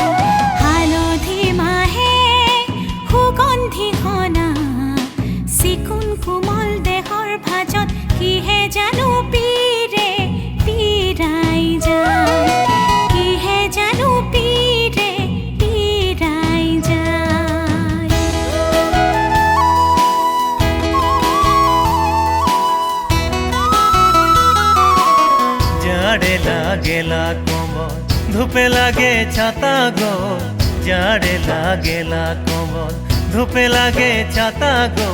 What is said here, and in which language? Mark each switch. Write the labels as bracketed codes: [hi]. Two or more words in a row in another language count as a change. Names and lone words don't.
[as] হালধি মাহে সুগন্ধি সনা চিকুণ কোমল দেহৰ ভাজত কিহে জানো পীৰে পীৰাই যায়, কিহে জানো পীৰে পীৰাই যায়। [bho] जाड़े लागेला कोमल धूपे लागे छाता गो, जाड़े लागेला कोमल धूपे लागे छाता गो।